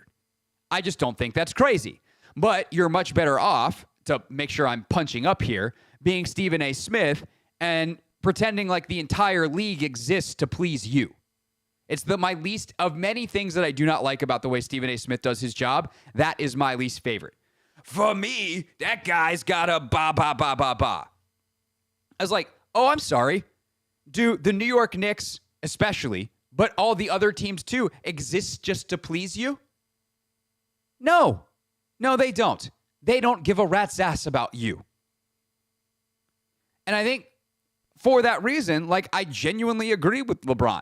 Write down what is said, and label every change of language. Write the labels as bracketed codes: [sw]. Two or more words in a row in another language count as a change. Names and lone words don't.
[en] I just don't think that's crazy. But you're much better off, to make sure I'm punching up here, being Stephen A. Smith and pretending like the entire league exists to please you. It's my least of many things that I do not like about the way Stephen A. Smith does his job. That is my least favorite. For me, that guy's got a ba, ba, ba, ba, ba. I was like, oh, I'm sorry. Do the New York Knicks, especially, but all the other teams too, exist just to please you? No. No, they don't. They don't give a rat's ass about you. And I think for that reason, like, I genuinely agree with LeBron.